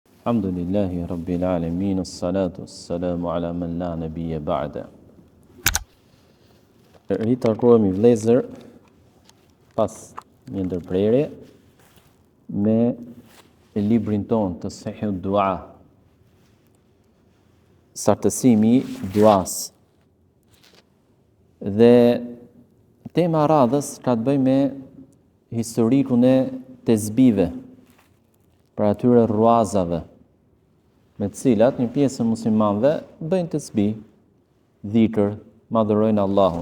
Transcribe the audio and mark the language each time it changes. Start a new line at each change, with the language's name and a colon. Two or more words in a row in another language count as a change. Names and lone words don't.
Arabic: الحمد لله رب العالمين، الصلاة السلام على من لا نبي بعد.
Albanian: Ritakohemi vëllezër pas një ndërprerje me librin ton të Sahih Dua, sartësimi i duas. Dhe tema e radhës ka të bëjë me historikun e tezbive, për atyre ruazave, me të cilat një pjesë e muslimanëve bëjnë tezbih, dhikr, madhërojnë Allahun.